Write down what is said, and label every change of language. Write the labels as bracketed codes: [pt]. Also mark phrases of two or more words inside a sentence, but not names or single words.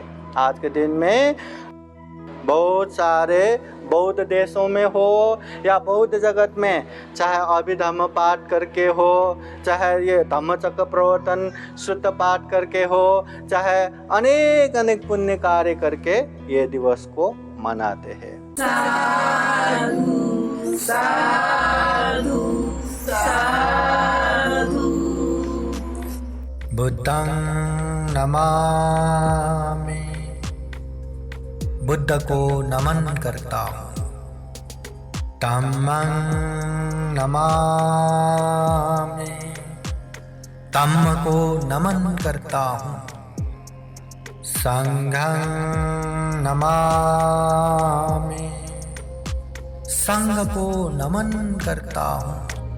[hi] आज के दिन में बहुत सारे बौद्ध देशों में हो या बौद्ध जगत में, चाहे अभिधम्म पाठ करके हो, चाहे ये धम्मचक्र प्रवर्तन शुद्ध पाठ करके हो, चाहे अनेक अनेक पुण्य कार्य करके ये दिवस को मनाते हैं। [pi] साधु साधु साधु। बुद्धं नमामि, [hi] बुद्ध को नमन करता हूँ। [pi] धम्मं नमामि, [hi] धम्म को नमन करता हूँ। [pi] संघं नमामि, [hi] संघ को नमन करता हूँ।